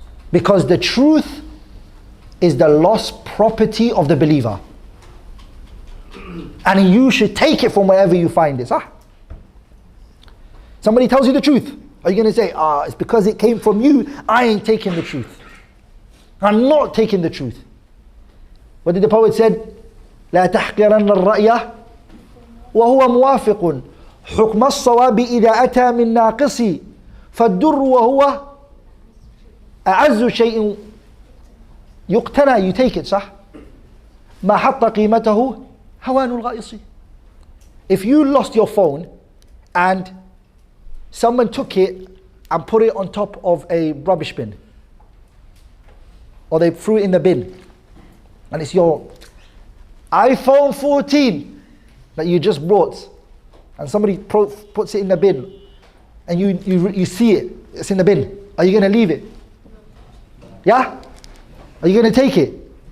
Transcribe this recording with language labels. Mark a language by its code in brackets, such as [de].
[en] Because the truth is the lost property of the believer. And you should take it from wherever you find it. Somebody tells you the truth. Are you going to say, it's because it came from you, I ain't taking the truth. I'm not taking the truth. What did the poet say? [ar] لا تحقرن الرأي وهو موافق حكم الصواب إذا أتى من ناقصي فالدر وهو أعز شيء يقتنى. [en] You take it, [ar] صح? ما حط قيمته هوان الغائص. [en] If you lost your phone and someone took it and put it on top of a rubbish bin, or they threw it in the bin, and it's your iPhone 14 that you just bought, and somebody puts it in the bin, and you see it's in the bin, are you going to leave it? Yeah? Are you going to take it?